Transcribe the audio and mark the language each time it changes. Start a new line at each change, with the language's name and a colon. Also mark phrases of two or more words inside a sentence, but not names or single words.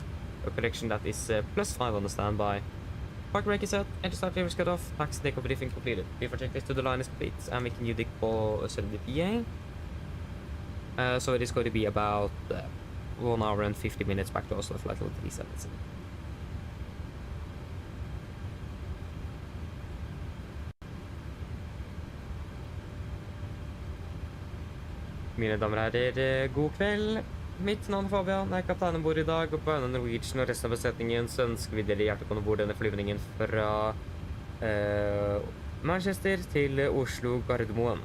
English: A correction, that is plus 5 on the standby. Park brake is set, engine start levers cut off, taxi takeoff briefing completed. Before checklist to the line is complete, and we can use the PA. So it is going to be about 1 hour and 50 minutes back to Oslo, flight level 377.
Norwegian: Mine damer og herrer, god kveld. Mitt navn er Fabian, jeg er kaptein om bord i dag, og på vegne av Norwegian og resten av besetningen så ønsker vi dere hjertelig velkommen bord denne flyvningen fra Manchester til Oslo Gardermoen.